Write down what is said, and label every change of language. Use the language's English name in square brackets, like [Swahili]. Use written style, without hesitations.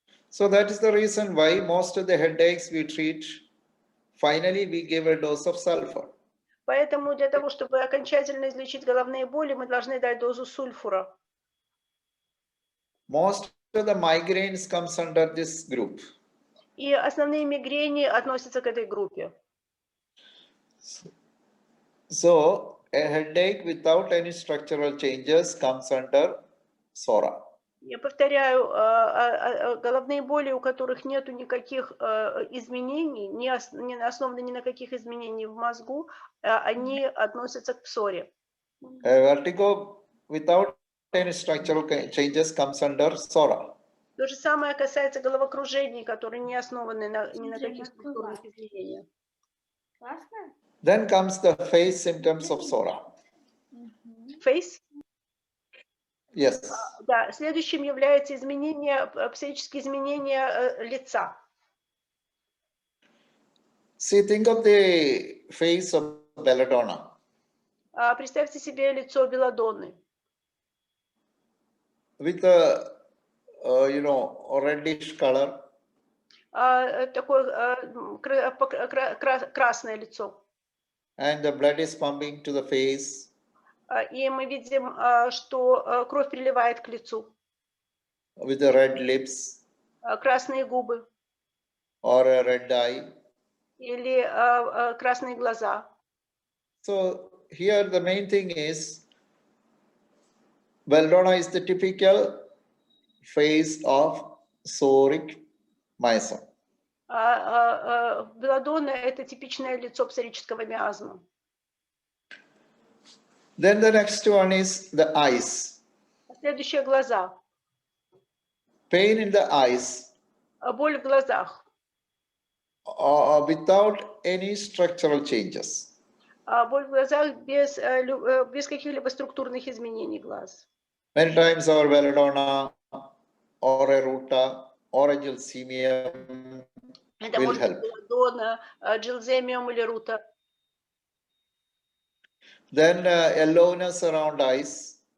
[English] So that is the reason why most of the headaches we treat, finally we give a dose of sulfur. [Russian] Поэтому для того, чтобы окончательно излечить головные боли, мы должны дать дозу сульфура. [English] Most of the migraines comes under this group. [Russian] И основные мигрени относятся к этой группе. [English] So a headache without any structural changes comes under psora. [Russian] Я повторяю, головные боли, у которых нету никаких изменений, не основаны ни на каких изменениях в мозгу, они относятся к псоре. [English] Vertigo without any structural changes comes under psora. [Russian] То же самое касается головокружений, которые не основаны ни на каких структурных изменениях. [English] Then comes the face symptoms of psora. Face? Yes. [Russian] Да, следующим является психические изменения лица. [English] See, think of the face of belladonna. [Russian] Представьте себе лицо белладонны. [English] With a, reddish color. [Russian] Такое красное лицо. [English] And the blood is pumping to the face. [Russian] И мы видим, что кровь приливает к лицу. [English] With the red lips. [Russian] Красные губы. [English] Or a red eye. [Russian] Или красные глаза. [English] So here the main thing is, belladonna is the typical face of psoric miasm. [Russian] Белладонна – это типичное лицо псорического миазма. [English] Then the next one is the eyes. [Russian] Следующее – глаза. [English] Pain in the eyes [Russian] Боль в глазах. [English] without any structural changes. [Russian] Боль в глазах без каких-либо структурных изменений глаз. [English] Many times our belladonna or a ruta or a gelsemium [Russian] Это [English] will [Russian] может быть [English] help. [Russian] белладонна, джилземиум или рута. [English] Then yellowness around eyes,